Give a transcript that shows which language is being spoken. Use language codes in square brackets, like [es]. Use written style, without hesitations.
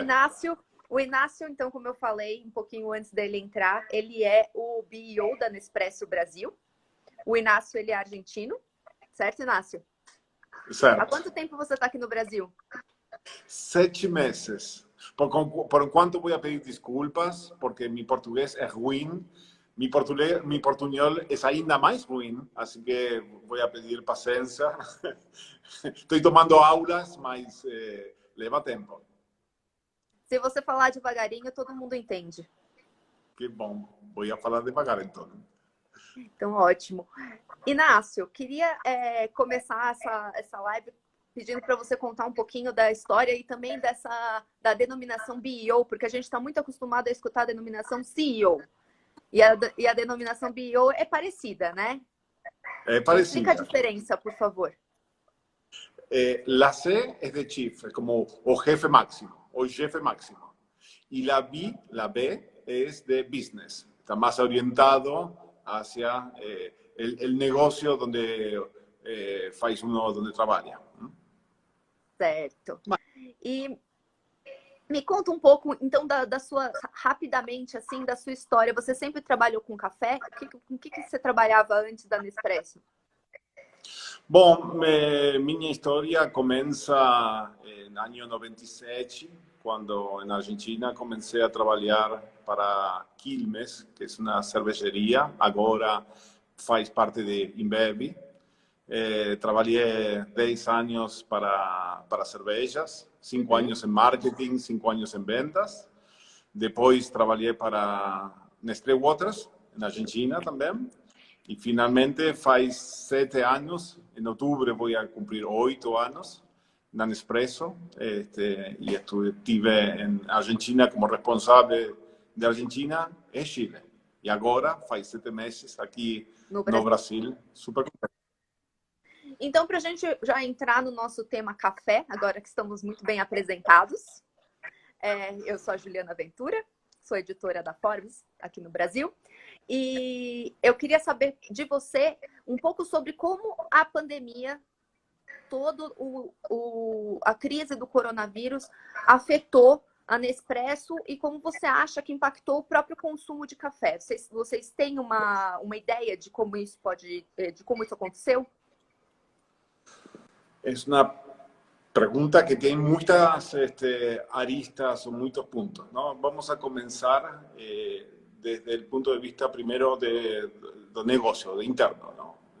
[pt] Inácio, o Inácio, então, como eu falei um pouquinho antes dele entrar, ele é o BEO da Nespresso Brasil. O Inácio, ele é argentino, certo, Inácio? Há Certo. quanto tempo você está aqui no Brasil? 7 meses. Por enquanto [es] voy a pedir disculpas porque mi portugués es ruin. Mi portuñol es [pt] ainda [es] más ruin, así que voy a pedir paciencia. Estoy [pt] tomando aulas, mas leva tempo. Se você falar devagarinho, todo mundo entende. Que bom. [es] Voy a [pt] falar devagar então. Então, ótimo. Inácio, queria começar essa live pedindo para você contar um pouquinho da história e também da denominação BEO, porque a gente está muito acostumado a escutar a denominação CEO. E a denominação BEO é parecida, né? É Me explica a parecida. diferença, por favor. [es] La C es de chief, como o jefe máximo, o jefe máximo. Y la B es de business. Está más orientado hacia el negocio donde faz uno, donde trabaja. [pt] Certo. E me conta um pouco, então, rapidamente, assim, da sua história. Você sempre trabalhou com café? Com que você trabalhava antes da Nespresso? Bom, minha história começa no ano 97, quando na Argentina comecei a trabalhar para Quilmes, que é uma cervejaria, agora faz parte de InBev. [es] Trabajé 10 años para cervezas, 5 años en marketing, 5 años en ventas. Después trabajé para Nestlé Waters, en Argentina también. Y finalmente, faz 7 años, en octubre voy a cumplir 8 años en Nespresso. Y estuve en Argentina como responsable de Argentina en Chile. Y ahora, [pt] faz 7 meses aqui no Brasil, super contente. Então, para a gente já entrar no nosso tema café, agora que estamos muito bem apresentados, eu sou a Juliana Ventura, sou editora da Forbes aqui no Brasil, e eu queria saber de você um pouco sobre como a pandemia, toda a crise do coronavírus afetou a Nespresso e como você acha que impactou o próprio consumo de café. Vocês têm uma ideia de como isso aconteceu? [es] Es una pregunta que tiene muchas aristas o muchos puntos, ¿no? Vamos a comenzar desde el punto de vista primero de negocio, de interno, ¿no?